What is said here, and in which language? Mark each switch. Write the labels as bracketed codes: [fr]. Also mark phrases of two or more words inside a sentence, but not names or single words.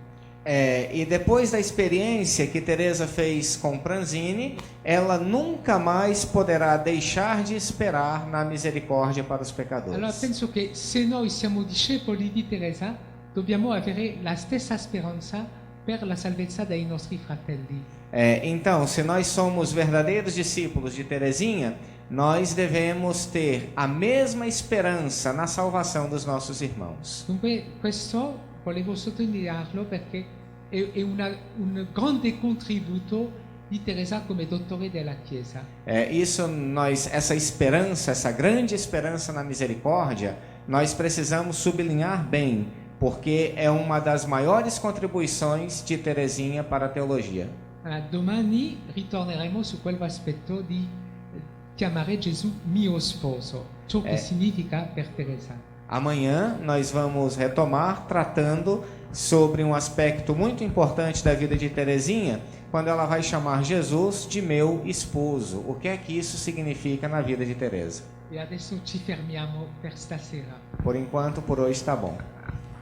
[pt] E depois da experiência que Teresa fez com Pranzini, ela nunca mais poderá deixar de esperar na misericórdia para os pecadores. [it] Allora penso che se noi siamo discepoli di Teresa, dobbiamo avere la stessa speranza per la salvezza dei nostri fratelli. [pt] Então, se nós somos verdadeiros discípulos de Terezinha, nós devemos ter a mesma esperança na salvação dos nossos irmãos. [it] Dunque questo volevo sottolinearlo perché è un grande contributo di Teresa come dottore della Chiesa. [pt] Essa esperança, essa grande esperança na misericórdia, nós precisamos sublinhar bem, porque é uma das maiores contribuições de Terezinha para a teologia. [it] Domani ritorneremo su quell'aspetto di chiamare Gesù mio sposo, ciò che significa per Teresa. [pt] Amanhã nós vamos retomar tratando sobre um aspecto muito importante da vida de Terezinha, quando ela vai chamar Jesus de meu esposo. O que é que isso significa na vida de Teresa? [it] E adesso ci fermiamo per stasera. [pt] Por enquanto, por hoje está bom.